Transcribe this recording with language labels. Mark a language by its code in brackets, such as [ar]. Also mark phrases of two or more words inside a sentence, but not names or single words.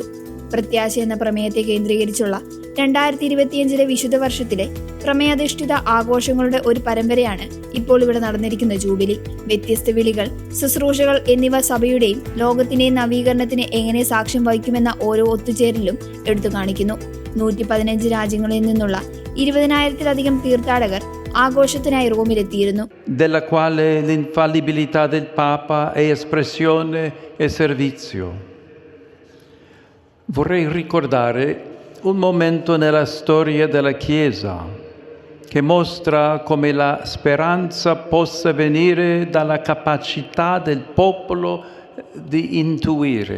[ml] പ്രത്യാശ എന്ന പ്രമേയത്തെ കേന്ദ്രീകരിച്ചുള്ള 2025 വിശുദ്ധ വർഷത്തിലെ പ്രമേയാധിഷ്ഠിത ആഘോഷങ്ങളുടെ ഒരു പരമ്പരയാണ് ഇപ്പോൾ ഇവിടെ നടന്നിരിക്കുന്ന ജൂബിലി. വ്യത്യസ്ത വിളികൾ, ശുശ്രൂഷകൾ എന്നിവ സഭയുടെയും ലോകത്തിന്റെയും നവീകരണത്തിന് എങ്ങനെ സാക്ഷ്യം വഹിക്കുമെന്ന ഓരോ ഒത്തുചേരലും എടുത്തു കാണിക്കുന്നു. 115 രാജ്യങ്ങളിൽ നിന്നുള്ള 20,000-ലധികം തീർത്ഥാടകർ ആഘോഷത്തിനായി റോമിലെത്തിയിരുന്നു. [it] Della quale l'infallibilità del Papa è espressione e servizio. Vorrei ricordare un momento nella storia della Chiesa che mostra come la speranza possa venire dalla capacità del popolo di intuire.